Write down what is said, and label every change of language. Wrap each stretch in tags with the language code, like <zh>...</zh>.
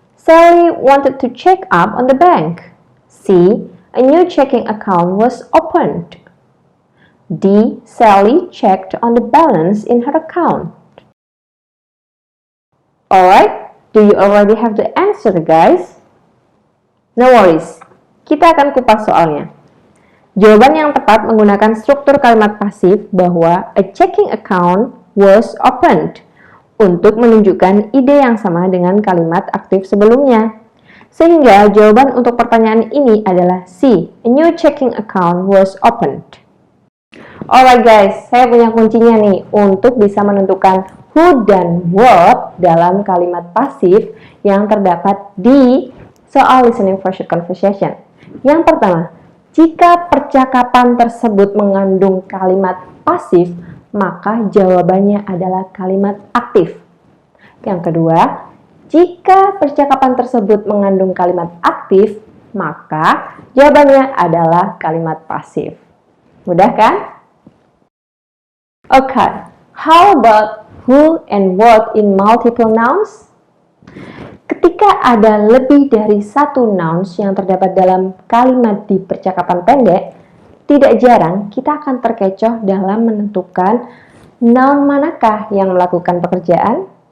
<en>Sally wanted to check up on the bank. C. A new checking account was opened. D. Sally checked on the balance in her account. Alright, do you already have the answer, guys? No worries,</en> <id>kita akan kupas soalnya. Jawaban yang tepat menggunakan struktur kalimat pasif bahwa</id> <en>a checking account was opened</en> <id>untuk menunjukkan ide yang sama dengan kalimat aktif sebelumnya. Sehingga jawaban untuk pertanyaan ini adalah C,</id> <en>a new checking account was opened. Alright guys,</en> <id>saya punya kuncinya nih untuk bisa menentukan who dan what dalam kalimat pasif yang terdapat di soal</id> <en>listening for short conversation.</en> <id>Yang pertama, jika percakapan tersebut mengandung kalimat pasif, maka jawabannya adalah kalimat aktif. Yang kedua, jika percakapan tersebut mengandung kalimat aktif, maka jawabannya adalah kalimat pasif. Mudah kan?</id> <en>Okay, how about who and what in multiple nouns?</en> <id>Ketika ada lebih dari satu nouns yang terdapat dalam kalimat di percakapan pendek, tidak jarang kita akan terkecoh dalam menentukan noun manakah yang melakukan pekerjaan.</id>